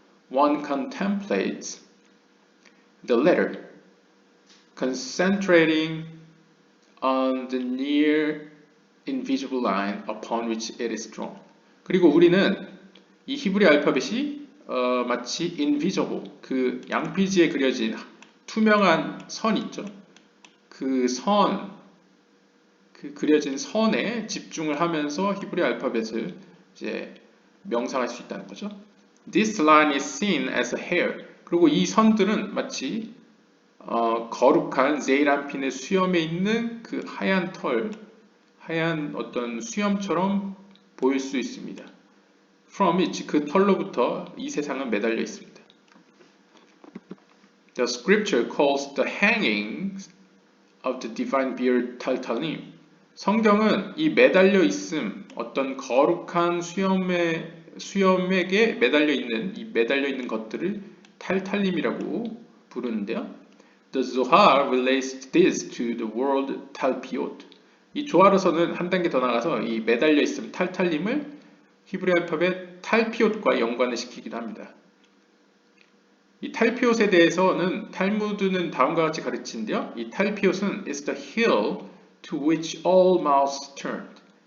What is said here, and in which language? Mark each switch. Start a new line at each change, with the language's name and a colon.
English: One contemplates the letter, concentrating on the near invisible line upon which it is drawn.
Korean: 그리고 우리는 이 히브리 알파벳이 마치 invisible, 그 양피지에 그려진 투명한 선 있죠. 그 그려진 선에 집중을 하면서 히브리 알파벳을 이제 명상할 수 있다는 거죠.
English: This line is seen as a hair.
Korean: 그리고 이 선들은 마치 거룩한 세이란핀의 수염에 있는 그 하얀 털, 하얀 어떤 수염처럼 보일 수 있습니다.
English: From which
Korean: 그 털로부터 이 세상은 매달려 있습니다.
English: The scripture calls the hangings of the divine beard taltalim.
Korean: 성경은 이 매달려 있음, 어떤 거룩한 수염에게 매달려 있는 것들을 탈탈림이라고 부르는데요.
English: The Zohar relates this to the word talpiot.
Korean: 이 조화로서는 한 단계 더 나가서 이 매달려 있음 탈탈림을 히브리 알파벳 탈피옷과 연관을 시키기도 합니다. 이 탈피옷에 대해서는 탈무드는 다음과 같이 가르치는데요. 이 탈피옷은
English: is the hill to which all mouths turned.